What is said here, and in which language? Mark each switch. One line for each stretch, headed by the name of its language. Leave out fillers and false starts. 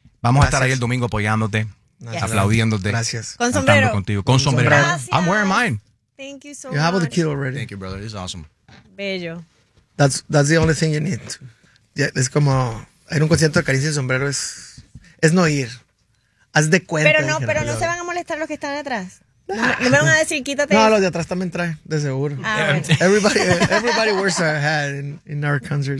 Spanish: Vamos a estar ahí el domingo apoyándote, aplaudiéndote. Gracias. Con sombrero. Contigo. Con sombrero. Gracias.
English: I'm wearing mine. Thank you so much. You have the kit already. Thank you, brother. It's awesome.
Spanish: Bello.
English: That's the only thing you need.
Spanish: Es como, en un concierto de Karim sin sombrero es no ir. Haz de cuenta. Pero no se van a molestar los que están atrás. No me van a decir, quítate. No, los de atrás también traen, de seguro.
English: Everybody wears a hat in our concert.